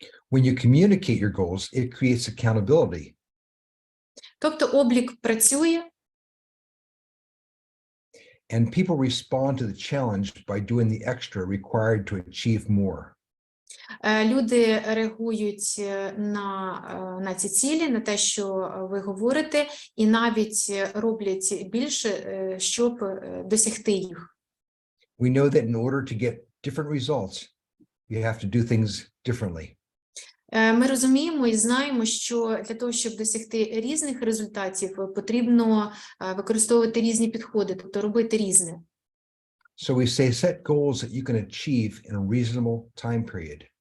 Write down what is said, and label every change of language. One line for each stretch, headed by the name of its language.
English: When you communicate your goals, it creates accountability.
Ukrainian: Тобто облік працює,
English: And people respond to the challenge by doing the extra required to achieve more.
Ukrainian: люди реагують на ці цілі, на те, що ви говорите, і навіть роблять більше, щоб досягти їх.
English: We know that in order to get different results, you have to do things differently.
Ukrainian: Ми розуміємо і знаємо, що для того, щоб досягти різних результатів, потрібно використовувати різні підходи, тобто робити різне.
English: So we say set goals that you can achieve in a reasonable time period.